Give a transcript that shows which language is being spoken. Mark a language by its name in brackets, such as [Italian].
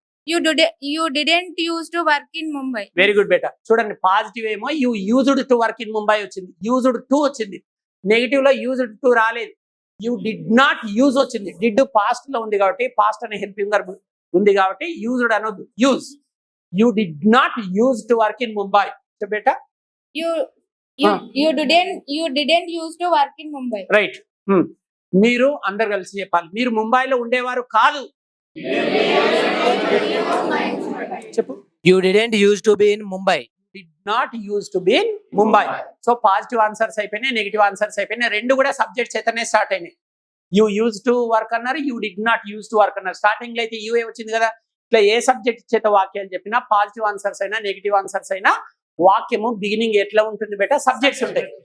[English] You didn't use to work in Mumbai. Very good beta. [Telugu] చూడండి, [English] positive [Telugu] ఏమో [English] you used to work in Mumbai [Telugu] వచ్చింది, [English] Used to వచ్చింది. Negative [Telugu] లో [English] used to [Telugu] రాలేదు, [English] you did not use [Telugu] వచ్చింది. [English] did past [Telugu] లో ఉంది కాబట్టి, పాస్ట్ అనే హెల్పింగ్ వర్బ్ ఉంది కాబట్టి [English] used [Telugu] అనొద్దు, [English] Use. You did not use to work in Mumbai. So beta, You didn't use to work in Mumbai. right. [Telugu] మీరు అందరు కలిసి చెప్పాలి. మీరు ముంబైలో ఉండేవారు కాదు. చెప్పు. [English] You didn't used to be in Mumbai. Did not use to be in Mumbai. [Telugu] So positive answers అయిపోయినాయి, నెగిటివ్ ఆన్సర్స్ అయిపోయినాయి. 2 కూడా సబ్జెక్ట్ చేతనే స్టార్ట్ అయినాయి. [English] you use to work [Telugu] అన్నారు, [English] You did not use to work అన్నారు. [Telugu] Starting లో అయితే UA వచ్చింది కదా. ఇట్లా ఏ సబ్జెక్ట్ చేత వాక్యాలు చెప్పినా, పాజిటివ్ ఆన్సర్స్ అయినా, నెగిటివ్ ఆన్సర్స్ అయినా, వాక్యము బిగినింగ్ ఎట్లా ఉంటుంది బేటా, సబ్జెక్ట్స్ ఉంటాయి.